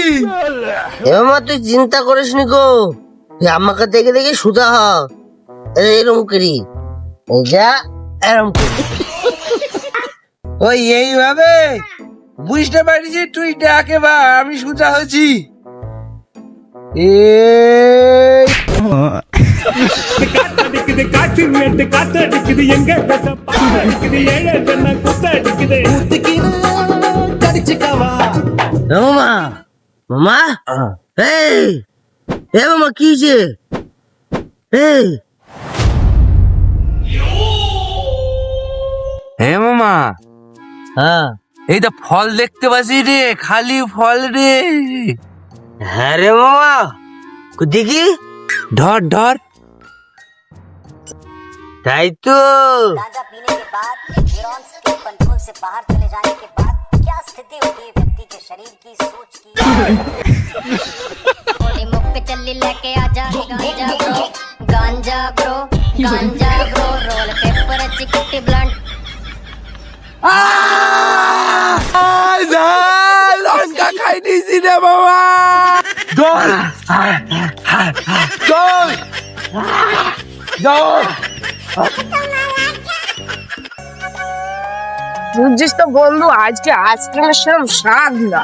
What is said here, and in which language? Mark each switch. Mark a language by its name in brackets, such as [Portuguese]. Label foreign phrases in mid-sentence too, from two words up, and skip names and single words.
[Bangla] মামা তুই চিন্তা করিস নি গো, তুই আমাকে দেখে দেখে সুধা হ। এরম করি, এই যা এরম করি। ওই এইভাবে বুঝতে পারিস তুই ডাকে বা আমি সোজা হচ্ছি। [Tamil] அடிக்குது காற்று மேட்டு காத்து அடிக்குது எங்க தசை பாத்து அடிக்குது ஏழை ஜன குத்த அடிக்குது [Bangla] মামা, মামা, এই এ মামা কি যে এই হ্যাঁ মামা, হ্যাঁ এই তো ফল দেখতে পাচ্ছি রে, খালি ফল রে। হ্যাঁ রে মামা, দেখি ধর ধর। তাই তো। [Hindi] गांजा पीने के बाद न्यूरॉन्स के कंट्रोल से बाहर चले जाने के बाद क्या स्थिति होती है व्यक्ति के शरीर की, सोच की। थोड़ी मुख पे चल्ली लेके आजा गांजा ब्रो, गांजा ब्रो, [English] roll paper [Hindi] चिकटी ब्लंट। [Bangla] লঙ্কা খাই নিয়েছি রে বাবা। ধর ধর ধর। বুঝছিস তো বন্ধু, আজকে আইসক্রিমের সেরকম স্বাদ না।